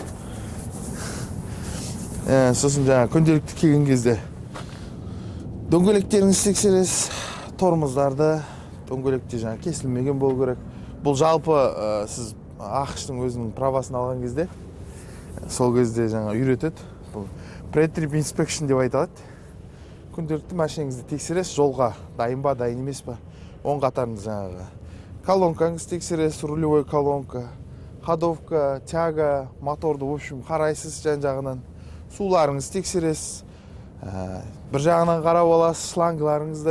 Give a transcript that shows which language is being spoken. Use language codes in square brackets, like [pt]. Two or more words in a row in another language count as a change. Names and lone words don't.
[kk] Сосын жаңа күнделікті келген кезде дөңгелектеріңізді тексересіз, тормоздарды, дөңгелекте жаңа кесілмеген болу керек. Бұл жалпы сіз ақштың өзінің правасын алған кезде, сол кезде жаңа үйретеді. Бұл [en] pre-trip inspection [kk] деп айтылады. Күнделікті машинаңызды тексересіз, жолға дайын ба, дайын емес па. Оң қатарыңыз жаңағы колонкаңызды тексересіз, [ru] рулевой колонка, ходовка, тяга, [kk] моторды, [ru] в общем, [kk] қарайсыз жан-жағынан. Суларыңызды тексересіз. Бір жағынан қарап аласыз шлангыларыңызды.